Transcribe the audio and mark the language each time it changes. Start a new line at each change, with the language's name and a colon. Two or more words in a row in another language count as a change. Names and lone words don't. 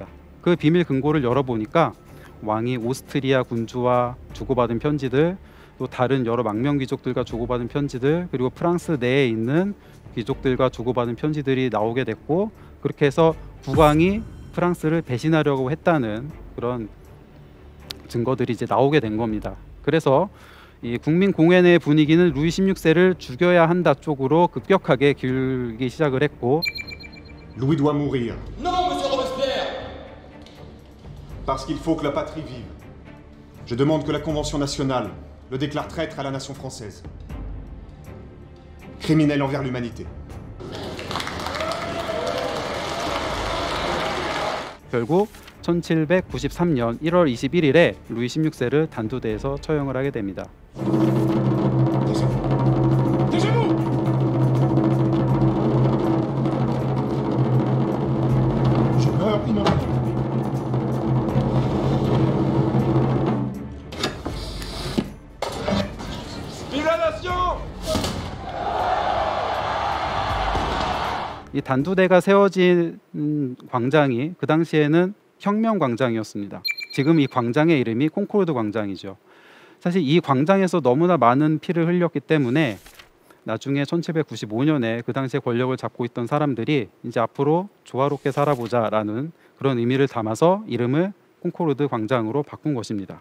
Korean: 그 비밀 금고를 열어보니까 왕이 오스트리아 군주와 주고받은 편지들, 또 다른 여러 망명 귀족들과 주고받은 편지들, 그리고 프랑스 내에 있는 귀족들과 주고받은 편지들이 나오게 됐고, 그렇게 해서 국왕이 프랑스를 배신하려고 했다는 그런 증거들이 이제 나오게 된 겁니다. 그래서 이 국민공회 내 분위기는 루이 16세를 죽여야 한다 쪽으로 급격하게 기울기 시작을 했고,
French: Louis doit mourir. Non, monsieur Robespierre! Parce qu'il faut que la patrie vive. Je demande que la Convention nationale le déclare traître à la nation française. Criminel envers l'humanité.
Korean: 결국 1793년 1월 21일에 루이 16세를 단두대에서 처형을 하게 됩니다.
French: Je meurs immédiatement. Vive la nation!
Korean: 이 단두대가 세워진 광장이 그 당시에는 혁명 광장이었습니다. 지금 이 광장의 이름이 콩코르드 광장이죠. 사실 이 광장에서 너무나 많은 피를 흘렸기 때문에 나중에 1795년에 그 당시에 권력을 잡고 있던 사람들이 이제 앞으로 조화롭게 살아보자라는 그런 의미를 담아서 이름을 콩코르드 광장으로 바꾼 것입니다.